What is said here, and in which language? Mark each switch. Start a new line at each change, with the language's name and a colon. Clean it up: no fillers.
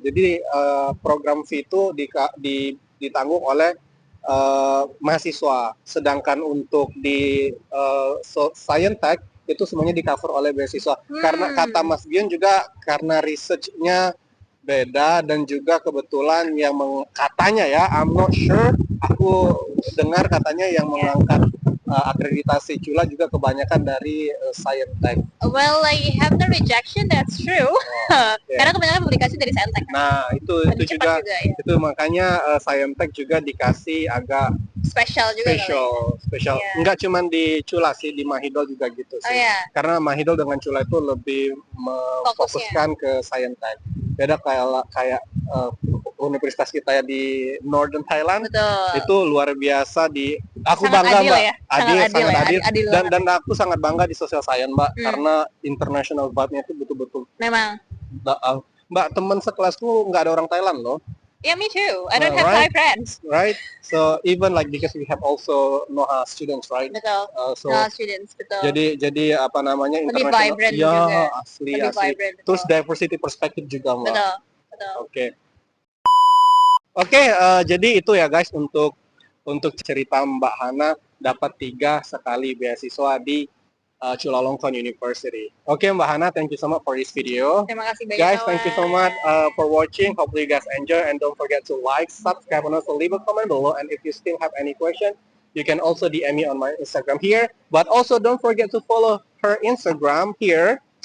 Indonesian: Jadi program fee itu ditanggung oleh mahasiswa, sedangkan untuk di Science Tech itu semuanya di cover oleh beasiswa. Karena kata Mas Bion juga karena research-nya beda dan juga kebetulan yang katanya ya,
English: I'm not sure,
Indonesian: aku dengar katanya yang mengangkat akreditasi Chula juga kebanyakan dari Science Tech.
English: Well, I have the rejection, that's true.
Indonesian: Karena kebanyakan publikasi dari Science Tech. Nah, itu juga ya. Itu makanya Science Tech juga dikasih agak spesial juga. Spesial. Enggak cuma di Chula sih, di Mahidol juga gitu sih. Karena Mahidol dengan Chula itu lebih memfokuskan ke Science Tech. Beda kayak universitas kita ya di Northern Thailand. Betul. Itu luar biasa aku sangat bangga adil, Mbak. Ya? Sangat adil. Dan aku sangat bangga di Social Science Mbak, karena international vibe-nya itu betul-betul. Memang. Mbak, teman sekelasku nggak ada orang Thailand loh.
English: Yeah, me too. I don't have Thai friends. Right. So even because we have also NOHA students, right?
Indonesian: Betul. NOHA students, betul. Jadi international. Lebih vibrant juga. Asli. Vibrant, terus diversity perspektif juga Mbak. Betul. Oke, jadi itu ya guys untuk cerita Mbak Hana dapat 3 sekali beasiswa di Chulalongkorn University.
English: Okay, Mbak Hana, thank you so much for this video.
Indonesian: Terima kasih banyak.
English: Guys, thank you so much for watching. Hopefully you guys enjoy, and don't forget to like, subscribe, and also leave a comment below. And if you still have any question, you can also DM me on my Instagram here. But also don't forget to follow her Instagram here.